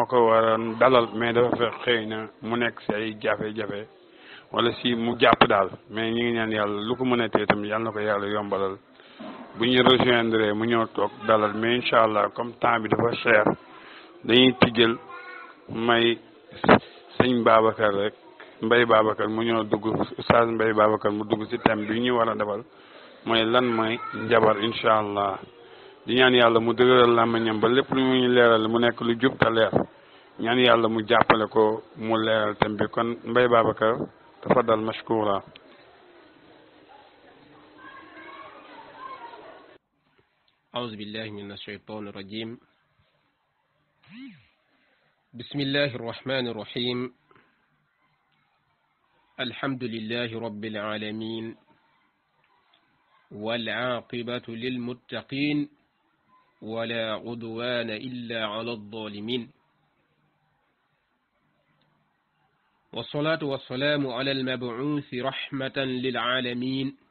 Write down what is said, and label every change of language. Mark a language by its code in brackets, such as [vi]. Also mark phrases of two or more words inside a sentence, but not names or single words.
[wo] ko waroon dalal mais dafa fekk xëy na mu nekk si ay jafe-jafe wala si mu jàpp daal mais ñu ngi ñaan yàlla lu ko mën a tee tamit yàlla na ko yàlla yombalal bu ñu rejoindre mu ñëw toog dalal mais [ar] إن شاء الله [fr] comme temps [wo] bi dafa cher dañuy tijjal may sëñ Babacar rek Mbaye Babacar mu ñëw dugg oustaz Mbaye Babacar mu dugg si thème bi ñu war a defal mooy lan mooy njabar [ar] إن شاء الله. [wo] di ñaan yàlla mu dëgëral làmmiñam ba lépp lu mu ñu leeral mu nekk lu jub te leer ñaan yàlla mu jàppale ko mu leeral thème bi kon Mbaye Babacar [ar] تفضل مشكورا. أعوذ بالله من الشيطان الرجيم بسم الله الرحمن الرحيم الحمد لله رب العالمين والعاقبة للمتقين ولا عدوان إلا على الظالمين والصلاة والسلام على المبعوث رحمة للعالمين